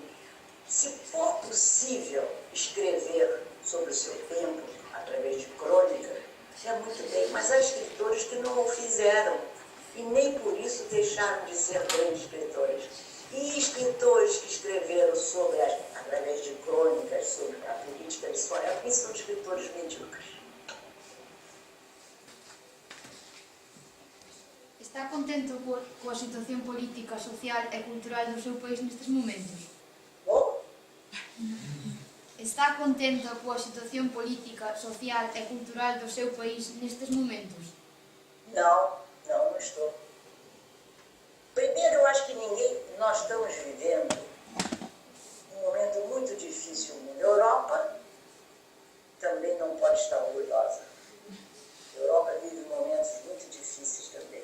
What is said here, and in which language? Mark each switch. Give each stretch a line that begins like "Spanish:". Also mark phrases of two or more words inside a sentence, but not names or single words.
Portuguese: Se for possível escrever sobre o seu tempo, através de crônica, é muito bem, mas há escritores que não o fizeram e nem por isso deixaram de ser grandes escritores. E escritores que escreveram através de crônicas sobre a política de sua época, são escritores medíocres.
Galician: Está contento coa situación política, social e cultural do seu país nestes momentos?
Portuguese: Bom?
Galician: Está contento coa situación política, social e cultural do seu país nestes momentos?
Portuguese: Não estou. Primeiro, eu acho que nós estamos vivendo um momento muito difícil no mundo. A Europa também não pode estar orgulhosa. A Europa vive momentos muito difíceis também.